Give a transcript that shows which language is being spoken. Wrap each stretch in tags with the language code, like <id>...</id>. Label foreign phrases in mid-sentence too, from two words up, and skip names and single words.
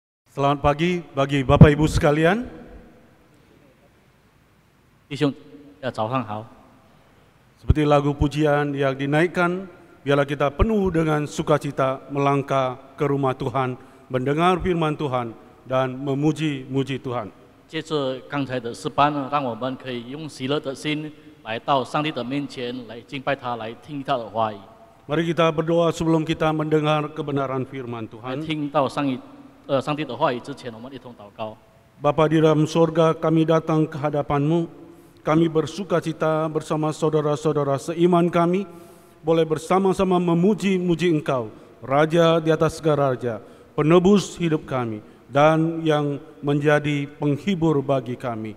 <id>Selamat pagi bagi Bapak Ibu sekalian.</id> <zh>弟兄，早上好。</zh> <id>Seperti lagu pujian yang dinaikkan, biarlah kita penuh dengan sukacita melangkah ke rumah Tuhan, mendengar firman Tuhan, dan memuji-muji Tuhan.</id> <zh>接着刚才的诗班呢，让我们可以用喜乐的心来到上帝的面前，来敬拜他，来听他的话语，</zh> <id>Mari kita berdoa sebelum kita mendengar kebenaran firman</id> <zh>来</zh> <id>Tuhan.</id> <zh>听到上帝的话语之前，我们一同祷告。</zh> <id>Bapa di dalam sorga, kami datang ke hadapan-Mu. Kami bersukacita bersama saudara-saudara seiman kami, boleh bersama-sama memuji-muji Engkau, Raja di atas segala raja, penebus hidup kami, dan yang menjadi penghibur bagi kami.</id>